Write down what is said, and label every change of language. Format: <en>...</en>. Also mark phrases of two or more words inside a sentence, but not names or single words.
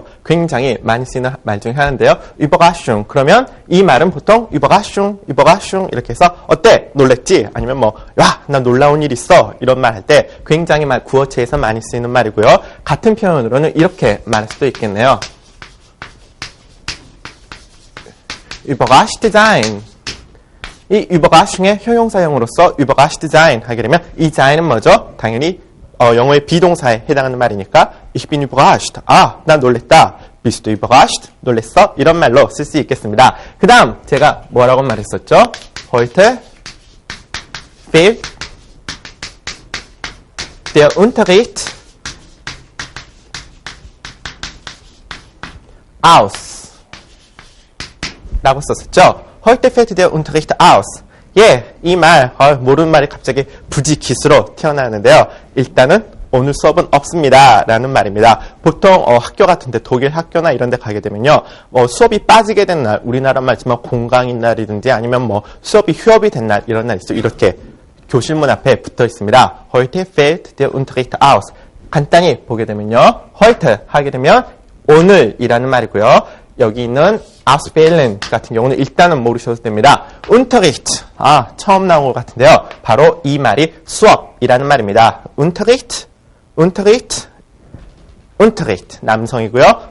<ko>굉장히 많이 쓰는 말 중에 하나인데요. Überraschung. 그러면 이 말은 보통 Überraschung 이렇게 해서 어때? 놀랬지? 아니면 야, 나 놀라운 일 있어. 이런 말 할 때 굉장히 구어체에서 많이 쓰이는 말이고요. 같은 표현으로는 이렇게 말할 수도 있겠네요.</ko> <de>Überrascht sein.</de> <ko>이 Überraschung의 효용사형으로서</ko> <de>Überrascht sein</de> <ko>하게 되면 이 sein은 뭐죠? 당연히 영어의 비동사에 해당하는 말이니까</ko> <de>Ich bin überrascht.</de> <ko>나 놀랬다.</ko> <de>Bist du überrascht?</de> <ko>놀랬어? 이런 말로 쓸 수 있겠습니다. 그 다음 제가 뭐라고 말했었죠?</ko> <de>Heute fällt der Unterricht aus.</de> <ko>라고 썼었죠.</ko> <de>Heute fällt der Unterricht aus.</de> <ko>예, 이 말, 모르는 말이 갑자기 부지기수로 튀어나오는데요. 일단은 오늘 수업은 없습니다. 라는 말입니다. 보통 학교 같은데 독일 학교나 이런 데 가게 되면요. 수업이 빠지게 된 날, 우리나라 말지만 공강인 날이든지 아니면 수업이 휴업이 된 날, 이런 날 있죠. 이렇게 교실문 앞에 붙어 있습니다.</ko> <de>Heute fällt der Unterricht aus.</de> <ko>간단히 보게 되면요. Heute 하게 되면 오늘이라는 말이고요. 여기 있는 ausfallen 같은 경우는 일단은 모르셔도 됩니다. Unterricht. 처음 나온 것 같은데요. 바로 이 말이 수업이라는 말입니다. Unterricht. 남성이고요.</ko>